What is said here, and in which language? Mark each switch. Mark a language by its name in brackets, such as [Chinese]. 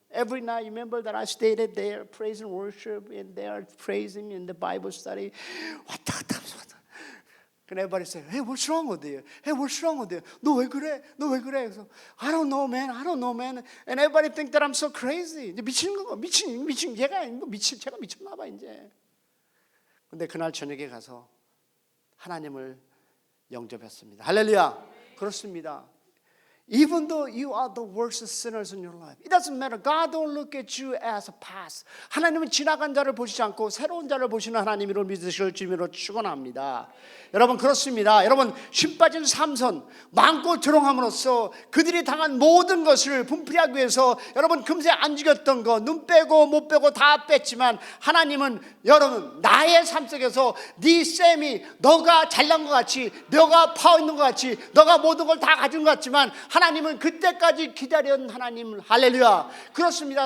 [English] Every night, you remember that I stayed there, praise and worship, and they are praising in the Bible study. [Korean] 왔다 갔다 왔다. [English] And everybody said, "Hey, what's wrong with you? Hey, what's wrong with you? [Korean] 너 왜 그래? 너 왜 그래?" 그래서 [English] I don't know, man. I don't know, man. And everybody think that I'm so crazy. [Korean] 이제 미치는 거, 미친 얘가 제가 미쳤나 봐 이제. 근데 그날 저녁에 가서 하나님을 영접했습니다. 할렐루야. 그렇습니다. [English] Even though you are the worst sinners in your life, it doesn't matter. God don't look at you as a past. [Korean] 하나님은 지나간 자를 보시지 않고 새로운 자를 보시는 하나님으로 믿으실 주님으로 축원합니다. 여러분 그렇습니다. 여러분 심 빠진 삼손 많고 조롱함으로써 그들이 당한 모든 것을 분풀이하기 위해서 여러분 금세 안 죽였던 거 눈 빼고 못 빼고 다 뺐지만 하나님은 여러분 나의 삶 속에서 네 쌤이 너가 잘난 것 같이 너가 파워 있는 것 같이 너가 모든 걸 다 가진 것 같지만 하나님은 그때까지 기다린 하나님. 할렐루야. 그렇습니다.